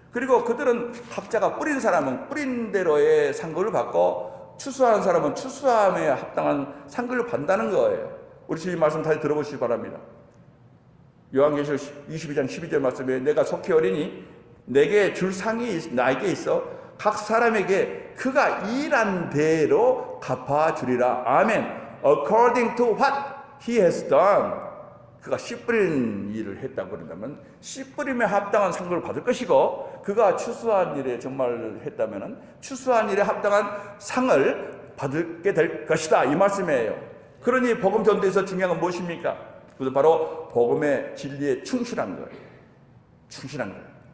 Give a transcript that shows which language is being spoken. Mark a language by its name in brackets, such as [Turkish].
[Korean] 그리고 그들은 각자가 뿌린 사람은 뿌린 대로의 상급을 받고 추수하는 사람은 추수함에 합당한 상급을 받는다는 거예요. 우리 주님 말씀 다시 들어보시기 바랍니다. 요한계시록 22장 12절 말씀에 내가 속히 어리니 내게 줄 상이 나에게 있어 각 사람에게 그가 일한 대로 갚아주리라. 아멘. [English] According to what he has done. [Korean] 그가 씨 뿌리는 일을 했다고 그런다면 씨 뿌림에 합당한 상급을 받을 것이고 그가 추수한 일에 정말 했다면 추수한 일에 합당한 상을 받게 될 것이다. 이 말씀이에요. 그러니 복음 전도에서 중요한 건 무엇입니까? 그것은 바로 복음의 진리에 충실한 거예요. 충실한 거예요.